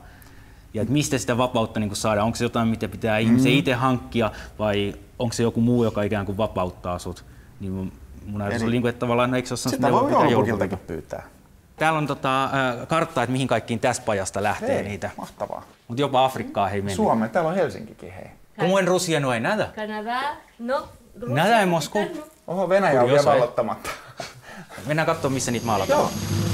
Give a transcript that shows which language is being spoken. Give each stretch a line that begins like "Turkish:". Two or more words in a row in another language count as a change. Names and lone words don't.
Finnish: Ja että mistä sitä vapautta niin kuin saadaan? Onko se jotain, mitä pitää ihmisen itse hankkia vai onko se joku muu, joka ikään kuin vapauttaa sut? Niin mun ajatus oli, että tavallaan eikö se ole sitä voi joulupukiltakin pyytää. Täällä on kartta, että mihin kaikkiin tästä pajasta lähtee niitä. Mahtavaa. Mutta jopa Afrikkaan hei meni. Suomeen, täällä on Helsinkikin hei.
Spanish: ¿Cómo en Rusia no hay nada? Canadá, no. Rusia, Nada en Moscú. No.
Finnish: Oho, Venäjä on vielä vallottamatta. Mennään katsomaan, missä niitä maalataan. Joo.